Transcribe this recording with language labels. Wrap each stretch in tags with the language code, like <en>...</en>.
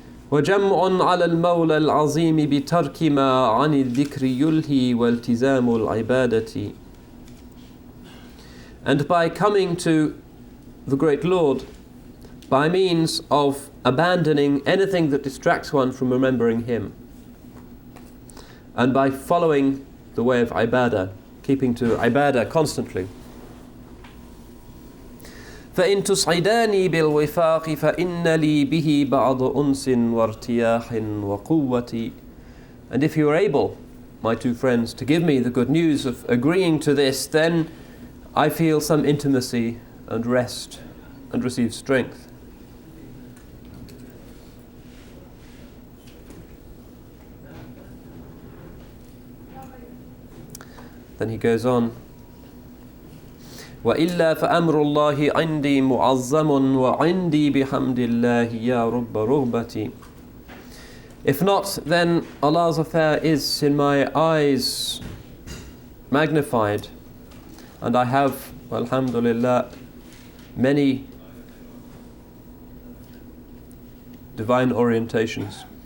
<ar>وَجَمْعٌ عَلَى الْمَوْلَى الْعَظِيمِ بِتَرْكِ مَا عَنِ الذِّكْرِ يُلْهِي وَالْتِزَامُ الْعِبَادَةِ.</ar> <en>And by coming to the great Lord by means of abandoning anything that distracts one from remembering Him, and by following the way of ibadah, keeping to ibadah constantly.</en> <ar>فإن تصعداني بالوفاق فإن لي به بعض أنس وارتياح وقوة.</ar> <en>And if you are able, my two friends, to give me the good news of agreeing to this, then I feel some intimacy and rest and receive strength. Then he goes on,</en> <ar>وَإِلَّا فَأَمْرُ اللَّهِ عِنْدِي مُعَظَّمٌ وَعِنْدِي بِحَمْدِ اللَّهِ يَا رُبَّ رُغْبَتِي.</ar> <en>If not, then Allah's affair is in my eyes magnified, and I have, alhamdulillah, many divine orientations.</en>